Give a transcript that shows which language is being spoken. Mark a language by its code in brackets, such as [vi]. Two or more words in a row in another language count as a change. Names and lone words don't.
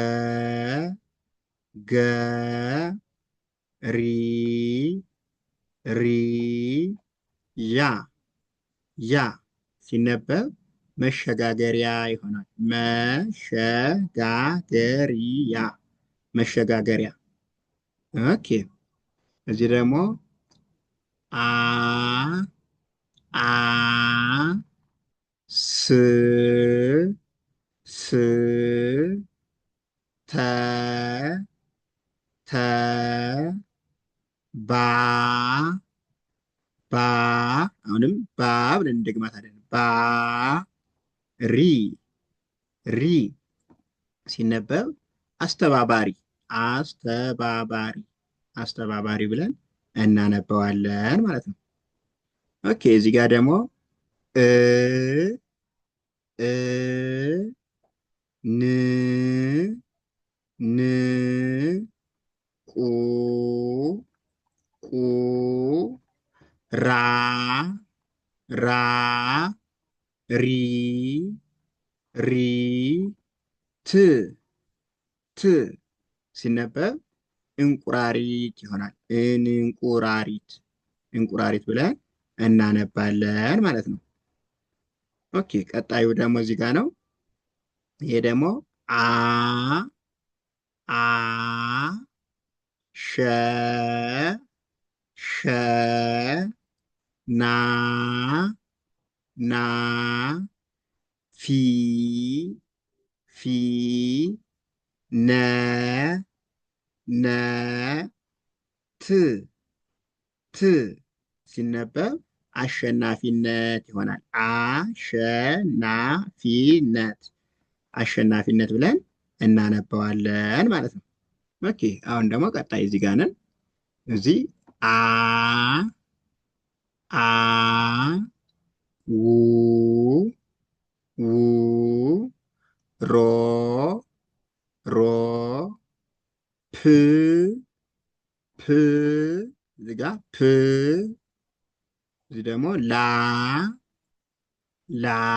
[am] ገ ሪ ሪ ያ ያ ሲነበብ መሸጋገሪያ ይሆናል። መሸጋገሪያ መሸጋገሪያ። ኦኬ እዚህ ደግሞ አ አ ስ ስ ተ ተ ባ ባ አሁንም ባ ብለን እንደግማታለን። ባ ሪ ሪ ሲነበብ አስተባባሪ አስተባባሪ አስተባባሪ ብለን እናነበዋለን ማለት ነው። ኦኬ እዚህ ጋር ደግሞ እ እ ን ን ቁ ቁ ራ ራ ሪ ሪ ት ት ሲነበብ እንቁራሪት ይሆናል። እንቁራሪት እንቁራሪት ብለን እናነባለን ማለት ነው። ኦኬ ቀጣዩ ደግሞ እዚህ ጋር ነው። ይሄ ደግሞ አ አ ሸ ሸ ና ና ፊ ፊ ነ ነ ት ት ሲነበብ አሸናፊነት ይሆናል። አሸናፊነት አሸናፊነት ብለን እናነበዋለን ማለት ነው። ኦኬ አሁን ደግሞ ቀጣይ እዚህ ጋር ነን። እዚህ አ አ ው ው ሮ ሮ ፕ ፕ እዚህ ጋር ፕ እዚህ ደግሞ ላ ላ